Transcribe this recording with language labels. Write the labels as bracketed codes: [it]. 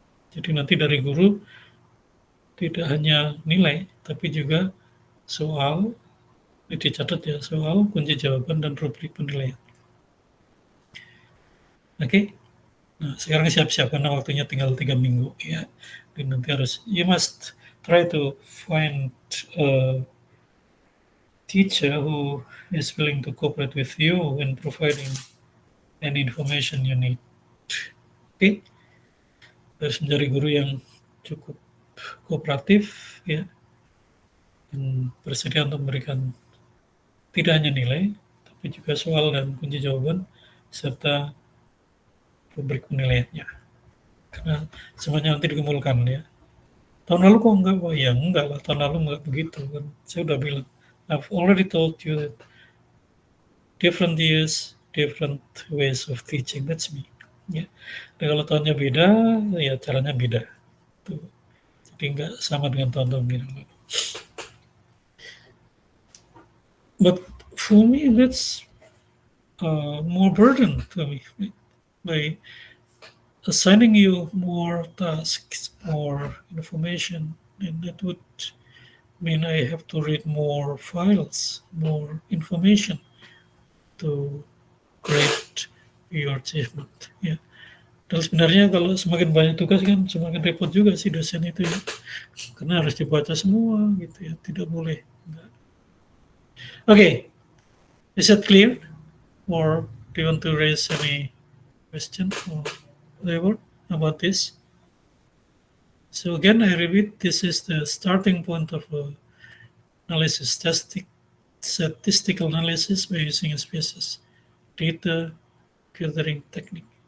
[id] Jadi nanti dari guru tidak hanya nilai, tapi juga soal, dicatat ya, soal, kunci jawaban, dan rubrik penilaian. Oke, nah sekarang siap-siap karena waktunya tinggal 3 minggu ya. Dan nanti harus, [en] you must try to find a teacher who is willing to cooperate with you in providing any information you need. [id] Oke, harus mencari guru yang cukup kooperatif ya, dan bersedia untuk memberikan tidak hanya nilai, tapi juga soal dan kunci jawaban serta rubrik penilaiannya. Karena semuanya nanti dikumpulkan ya. Tahun lalu kok enggak? Wah ya enggak lah, tahun lalu enggak begitu kan. Saya udah bilang, [en] I've already told you that different years, different ways of teaching. That's me. [id] Ya. Dan kalau tahunnya beda, ya caranya beda. Tuh. Jadi enggak sama dengan tahun-tahun yang lalu. [en] But for me, that's more burden to me. Right? By assigning you more tasks, more information, and that would mean I have to read more files, more information to grade your achievement. [id] Ya. Dan sebenarnya kalau semakin banyak tugas kan semakin repot juga sih dosen itu ya, karena harus dibaca semua gitu ya, tidak boleh. [en] Okay, is that clear? Or do you want to raise any question or whatever about this? So again, I repeat, this is the starting point of analysis, statistical analysis by using SPSS data gathering technique.